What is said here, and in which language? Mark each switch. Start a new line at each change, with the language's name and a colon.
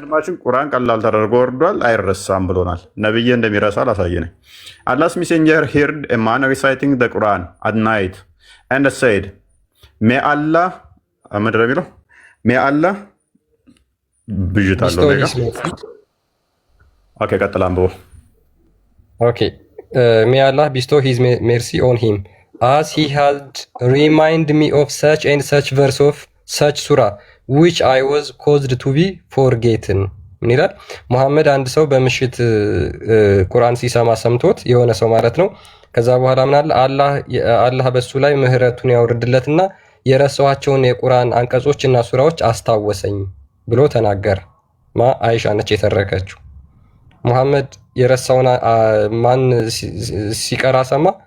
Amharic: ወንድማችን ቁርአን ቀላል ተደርጎ ወርዷል፣ አይረሳም ብሎናል። ነብይህ እንደሚረሳ ላሳየህ ነኝ።
English: Allah's messenger heard a man reciting the Quran at night and said, may Allah
Amharic: ምንድን ነው የሚለው?
English: may Allah
Amharic: ብዥታለሁ ነገር ኦኬ፣ ቀጥል አንብቦ። ኦኬ
English: may Allah bestow his mercy on him as he had reminded me of such and such verse of such surah which I was caused to be forgotten።
Amharic: ምን ይላል? መሐመድ አንድ ሰው በምሽት ቁርአን ሲሰማ ሰምቶት የሆነ ሰው ማለት ነው። ከዛ በኋላ ምን አለ? አላህ በሱ ላይ ምህረቱን ያወርድለትና የረሳኋቸውን የቁርአን አንቀጾች እና ሱራዎች አስታወሰኝ ብሎ ተናገረ። አይሻ ነች የተረከችው። መሐመድ የረሳውን ማን ሲቀራ ሰማ?